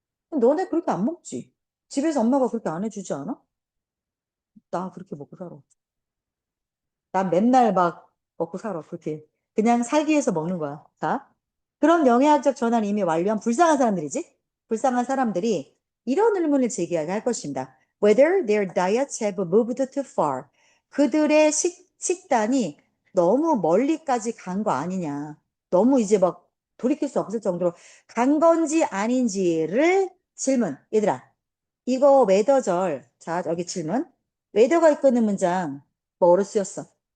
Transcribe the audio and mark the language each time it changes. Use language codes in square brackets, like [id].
[ko] 너네 그렇게 안 먹지? 집에서 엄마가 그렇게 안 해주지 않아? 나 그렇게 먹고 살아. 난 맨날 막 먹고 살아, 그렇게. 그냥 살기 위해서 먹는 거야. 자, 그런 영양학적 전환이 이미 완료한 불쌍한 사람들이지? 불쌍한 사람들이 이런 의문을 제기하게 할 것입니다. [en] Whether their diets have moved too far. [ko] 그들의 식단이 너무 멀리까지 간 거 아니냐. 너무 이제 막 돌이킬 수 없을 정도로 간 건지 아닌지를 질문. 얘들아, 이거 웨더절. 자, 여기 질문. 웨더가 이끄는 문장 뭐로 쓰였어?